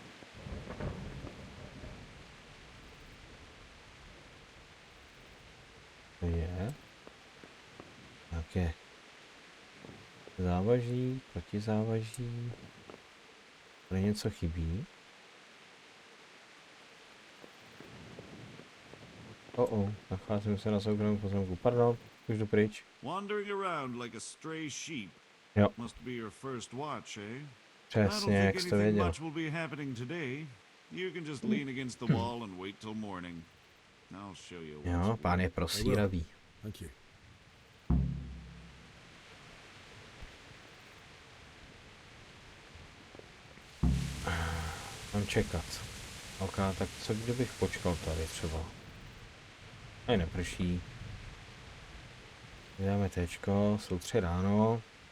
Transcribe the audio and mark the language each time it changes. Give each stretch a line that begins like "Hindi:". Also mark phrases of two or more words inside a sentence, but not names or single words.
Czech: To je nějaké závaží, protizávaží. Tady něco chybí. Nacházím se na soukromém pozemku. Pardon, už jdu pryč.
English: Wandering around like a stray sheep.
Czech: Jo.
English: Must be your first watch, eh?
Czech: Přesně, jak jste věděl.
English: Much will be happening today. You can just lean against the wall and wait till morning. I'll show you.
Czech: Jo, pán je prosíravý.
English: Thank you.
Czech: Mám čekat. OK, tak co kdybych počkal tady třeba? Aj neprší. Vydáme téčko, jsou 3 ráno.